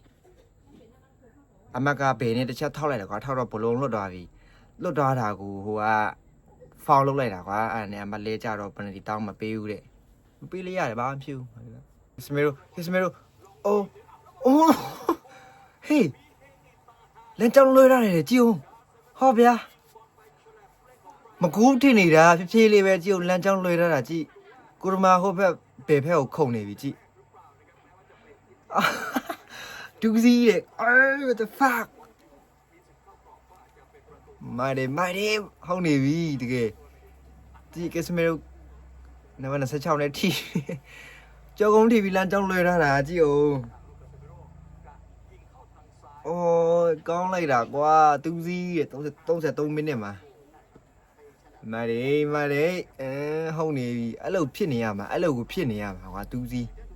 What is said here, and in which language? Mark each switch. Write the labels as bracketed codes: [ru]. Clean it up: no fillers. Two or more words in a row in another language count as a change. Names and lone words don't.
[my] အမကဘယ်နဲ့တစ်ချက်ထောက်လိုက်တာကွာထောက်တော့ဘလုံးလွတ်သွားပြီလွတ်သွားတာကိုဟိုကဖောင်းလုပ်လိုက်တာကွာအဲ့နဲ့အမလဲကြတော့ပနတီတောင်းမပေးဘူးတဲ့မပေးလိုက်ရတယ်ဘာမှမဖြစ်ဘူးCasemiroအိုးဟေးလမ်းကြောင်းလွှဲရတယ်ကြည့်ဦးဟောဗျာမကူးထင်နေတာဖြည်းဖြည်းလေးပဲကြည့်ဦးလမ်းကြောင်းလွှဲရတာကြည့်ကိုရမာဟိုဘက်ဘယ်ဖက်ကိုခုန်နေပြီကြည့် ဒူးစီးတဲ့ [en] what the fuck [my] မိုက်တယ်ဟောင်းနေပြီတကယ်ကြည့် Casemiro နံပါတ်26နဲ့ထိကြောကုန်းထိပြီးလမ်းကြောင်းလွှဲထားတာကြည့်ဦးအိုးကောင်းလိုက်တာကွာဒူးစီးတဲ့33မိနစ်မှာမာရီဟောင်းနေပြီအဲ့လိုဖြစ်နေရမှာအဲ့လိုကိုဖြစ်နေရမှာကွာဒူးစီး